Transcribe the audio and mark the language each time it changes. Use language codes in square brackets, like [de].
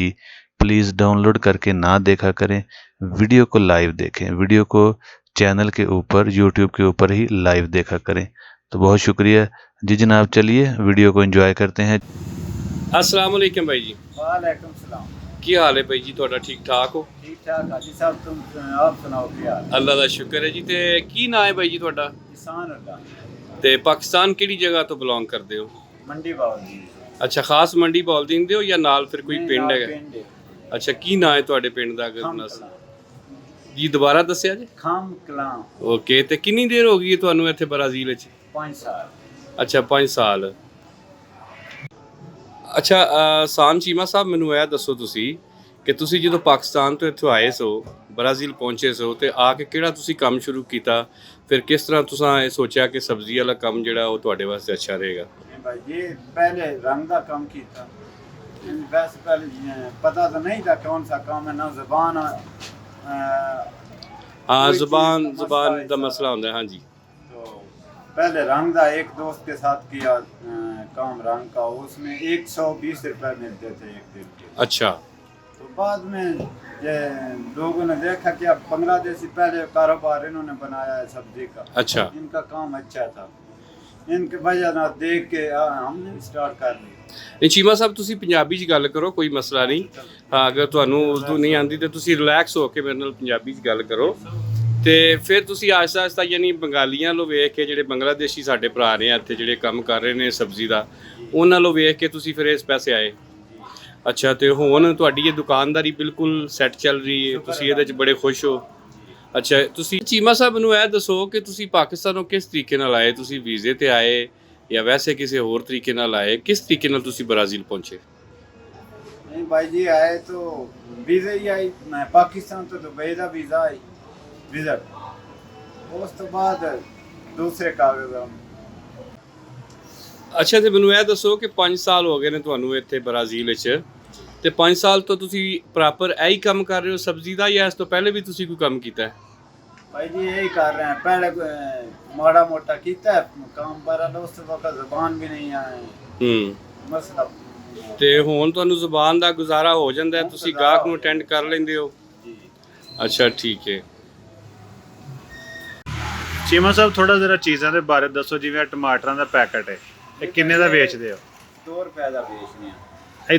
[hi] Ji please download करके ना देखा करें, वीडियो को लाइव देखें, वीडियो को चैनल के ऊपर, यूट्यूब के ऊपर ही लाइव देखा करें। तो बहुत शुक्रिया जी जनाब, चलिए वीडियो को एंजॉय करते हैं। अस्सलाम वालेकुम भाई जी। वालेकुम सलाम। [pa] की हाल है भाई जी ਤੁਹਾਡਾ ठीक ठाक हो? [hi] ठीक ठाक हाजी साहब, तुम आप सुनाओ क्या हाल? [pa] ਅੱਲਾ ਦਾ ਸ਼ੁਕਰ ਹੈ ਜੀ। ਤੇ ਕੀ ਨਾਂ ਹੈ ਬਾਈ ਜੀ ਤੁਹਾਡਾ? [hi] किसान अड्डा [pa] ਤੇ ਪਾਕਿਸਤਾਨ ਕਿਹੜੀ ਜਗ੍ਹਾ ਤੋਂ ਬਿਲੋਂਗ ਕਰਦੇ ਹੋ? [hi] मंडी बावली। [pa] ਅੱਛਾ, ਖਾਸ ਮੰਡੀ ਬੋਲਦਿੰਗ ਦੇ ਹੋ ਜਾਂ ਨਾਲ ਫਿਰ ਕੋਈ ਪਿੰਡ ਹੈਗਾ? पिंड है। ਅੱਛਾ, ਕੀ ਨਾਂ ਹੈ ਤੁਹਾਡੇ ਪਿੰਡ ਦਾ ਅਗਰ [hi] खम [pa] ਦੱਸ [hi] कलां। [pa] ਜੀ, ਦੁਬਾਰਾ ਦੱਸਿਆ ਜੀ। [hi] खम कलां। [pa] ਓਕੇ, ਤੇ ਕਿੰਨੀ ਦੇਰ ਹੋ ਗਈ ਹੈ ਤੁਹਾਨੂੰ ਇੱਥੇ ਬ੍ਰਾਜ਼ੀਲ ਵਿੱਚ? [hi] 5 साल। [pa] ਅੱਛਾ 5 ਸਾਲ। ਅੱਛਾ ਸਾਨ ਚੀਮਾ ਸਾਹਿਬ, ਮੈਨੂੰ ਇਹ ਦੱਸੋ ਤੁਸੀਂ ਕਿ ਤੁਸੀਂ ਜਦੋਂ ਪਾਕਿਸਤਾਨ ਤੋਂ ਇੱਥੋਂ ਆਏ ਸੋ, ਬ੍ਰਾਜ਼ੀਲ ਪਹੁੰਚੇ ਸੋ, ਤੇ ਆ ਕੇ ਕਿਹੜਾ ਤੁਸੀਂ ਕੰਮ ਸ਼ੁਰੂ ਕੀਤਾ, ਫਿਰ ਕਿਸ ਤਰ੍ਹਾਂ ਤੁਸੀਂ ਇਹ ਸੋਚਿਆ ਕਿ ਸਬਜ਼ੀ ਵਾਲਾ ਕੰਮ ਜਿਹੜਾ ਉਹ ਤੁਹਾਡੇ ਵਾਸਤੇ ਅੱਛਾ ਰਹੇਗਾ? [hi] भाई ये पहले रंग का काम किया, वैसे पहले पता तो नहीं था कौन सा काम है, ना ज़बान हाँ, ज़बान का मसला होता है। हाँ जी। तो पहले रंग का एक दोस्त के साथ किया काम रंग का, उसमें 120 रुपये मिलते थे एक दिन के। अच्छा। तो बाद में ये लोगों ने देखा कि अब 15 दिन से पहले कारोबार इन्होंने बनाया है सब्जी का। अच्छा। इनका काम अच्छा था, इनके वजह ना देख के हमने स्टार्ट कर ली। [pa] ਚੀਮਾ ਸਾਹਿਬ ਤੁਸੀਂ ਪੰਜਾਬੀ 'ਚ ਗੱਲ ਕਰੋ, ਕੋਈ ਮਸਲਾ ਨਹੀਂ। ਹਾਂ, ਅਗਰ ਤੁਹਾਨੂੰ ਉਰਦੂ ਨਹੀਂ ਆਉਂਦੀ ਤਾਂ ਤੁਸੀਂ ਰਿਲੈਕਸ ਹੋ ਕੇ ਮੇਰੇ ਨਾਲ ਪੰਜਾਬੀ 'ਚ ਗੱਲ ਕਰੋ। ਤੇ ਫਿਰ ਤੁਸੀਂ ਆਹਿਸਤਾ ਆਹਿਸਤਾ ਯਾਨੀ ਬੰਗਾਲੀਆਂ ਨੂੰ ਵੇਖ ਕੇ, ਜਿਹੜੇ ਬੰਗਲਾਦੇਸ਼ੀ ਸਾਡੇ ਭਰਾ ਨੇ ਇੱਥੇ ਜਿਹੜੇ ਕੰਮ ਕਰ ਰਹੇ ਨੇ ਸਬਜ਼ੀ ਦਾ, ਉਹਨਾਂ ਨੂੰ ਵੇਖ ਕੇ ਤੁਸੀਂ ਫਿਰ ਇਸ ਪਾਸੇ ਆਏ। ਅੱਛਾ, ਤੇ ਹੁਣ ਤੁਹਾਡੀ ਇਹ ਦੁਕਾਨਦਾਰੀ ਬਿਲਕੁਲ ਸੈੱਟ ਚੱਲ ਰਹੀ ਹੈ, ਤੁਸੀਂ ਇਹਦੇ 'ਚ ਬੜੇ ਖੁਸ਼ ਹੋ। ਅੱਛਾ, ਤੁਸੀਂ ਚੀਮਾ ਸਾਹਿਬ ਨੂੰ ਇਹ ਦੱਸੋ ਕਿ ਤੁਸੀਂ ਪਾਕਿਸਤਾਨੋਂ ਕਿਸ ਤਰੀਕੇ ਨਾਲ ਆਏ? ਤੁਸੀਂ ਵੀਜ਼ੇ ਤੇ ਆਏ ਜਾਂ ਵੈਸੇ ਕਿਸੇ ਹੋਰ ਤਰੀਕੇ ਨਾਲ ਆਏ? ਕਿਸ ਤਰੀਕੇ ਨਾਲ ਤੁਸੀਂ ਬ੍ਰਾਜ਼ੀਲ ਪਹੁੰਚੇ? [hi] नहीं भाई जी, आए तो वीज़ा ही आई, मैं पाकिस्तान तो दुबई का वीज़ा आई विजिट, उस तो बाद दूसरे कागज़। [pa] ਅੱਛਾ, ਤੇ ਮੈਨੂੰ ਇਹ ਦੱਸੋ ਕਿ 5 ਸਾਲ ਹੋ ਗਏ ਨੇ ਤੁਹਾਨੂੰ ਇੱਥੇ ਬ੍ਰਾਜ਼ੀਲ ਵਿੱਚ, ਤੇ 5 ਸਾਲ ਤੋਂ ਤੁਸੀਂ ਪ੍ਰੋਪਰ ਇਹੀ ਕੰਮ ਕਰ ਰਹੇ ਹੋ ਸਬਜ਼ੀ ਦਾ, ਜਾਂ ਇਸ ਤੋਂ ਪਹਿਲੇ ਵੀ ਤੁਸੀਂ ਕੋਈ ਕੰਮ ਕੀਤਾ ਹੈ? [hi] भाई जी यही कर रहे हैं, पहले माड़ा मोटा किया है काम पर, उस वक्त ज़बान भी नहीं आए मसला। [pa] ਤੇ ਹੁਣ ਤੁਹਾਨੂੰ ਜ਼ੁਬਾਨ ਦਾ ਗੁਜ਼ਾਰਾ ਹੋ ਜਾਂਦਾ ਹੈ, ਤੁਸੀਂ ਗਾਹਕ ਨੂੰ ਅਟੈਂਡ ਕਰ ਲੈਂਦੇ ਹੋ? [hi] जी [pa] ਅੱਛਾ, ਠੀਕ ਹੈ। ਚੀਮਾ ਸਾਹਿਬ ਥੋੜਾ ਜ਼ਰਾ ਚੀਜ਼ਾਂ ਦੇ ਬਾਰੇ ਦੱਸੋ, ਜਿਵੇਂ ਟਮਾਟਰਾਂ ਦਾ ਪੈਕਟ ਹੈ, ਇਹ ਕਿੰਨੇ ਦਾ ਵੇਚਦੇ ਹੋ? [hi] 2 रुपए का बेचने हैं।